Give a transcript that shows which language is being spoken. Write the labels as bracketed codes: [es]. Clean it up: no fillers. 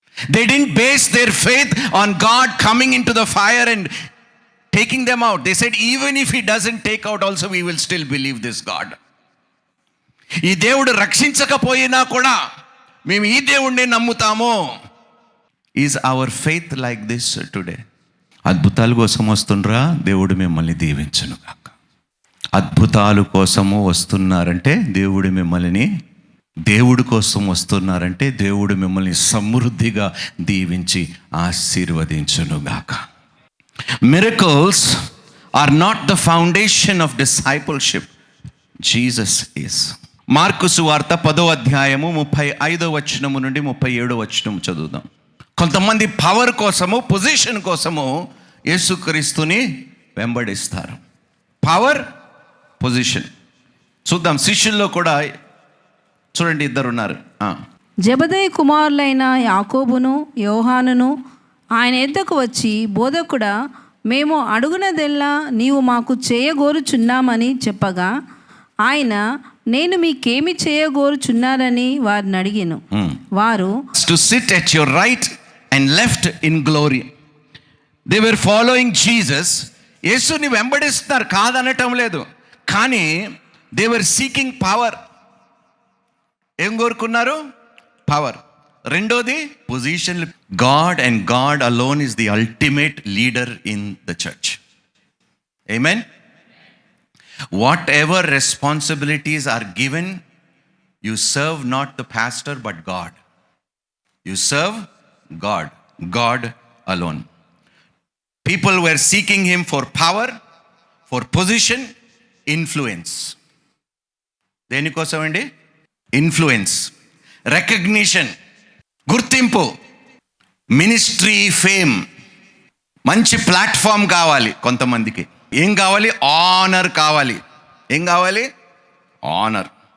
[en] They didn't base their faith on God coming into the fire and taking them out. They said, even if He doesn't take out also, we will still believe this God. [te] ఈ దేవుడు రక్షించకపోయినా కూడా మేము ఈ దేవుడిని నమ్ముతాము. [en] Is our faith like this today? [te] అద్భుతాల కోసం వస్తుండ్రా? దేవుడు మిమ్మల్ని దీవించును గాక. అద్భుతాలు కోసము వస్తున్నారంటే దేవుడు మిమ్మల్ని, దేవుడి కోసం వస్తున్నారంటే దేవుడు మిమ్మల్ని సమృద్ధిగా దీవించి ఆశీర్వదించును గాక. [en] Miracles are not the foundation of discipleship. Jesus is. [te] Mark సువార్త 10వ అధ్యాయము 35వ వచనము నుండి 37వ వచనము చదువుదాం. కొంతమంది పవర్ కోసము, పొజిషన్ కోసము యేసుక్రీస్తుని వెంబడిస్తారు. Power, position. చూద్దాం. శిష్యుల్లో కూడా చూడండి, 2 ఉన్నారు. జెబెదయి కుమారులైన యాకోబును యోహానును ఆయన ఎద్దకు వచ్చి, బోధకుడా, మేము అడుగునదెల్లా నీవు మాకు చేయగోరుచున్నామని చెప్పగా ఆయన, నేను మీకేమి చేయగోరుచున్నారని వారిని అడిగాను. వారు, [en] To sit at your right and left in glory. They were following Jesus. [te] యేసుని వెంబడిస్తున్నారు, కాదనటం లేదు, కానీ [en] They were seeking power. [te] ఏం కోరుకున్నారు? పవర్. [en] రెండోది position. God and God alone is the ultimate leader in the church. [te] Amen. [en] Whatever responsibilities are given, you serve not the pastor but God. You serve God, God alone. People were seeking him for power, for position, influence. [te] దేనికోసం అండి? Influence, recognition, గుర్తింపు, ministry fame, మంచి platform కావాలి కొంతమందికి. ఏం కావాలి? Honour కావాలి. ఏం కావాలి? ఆనర్.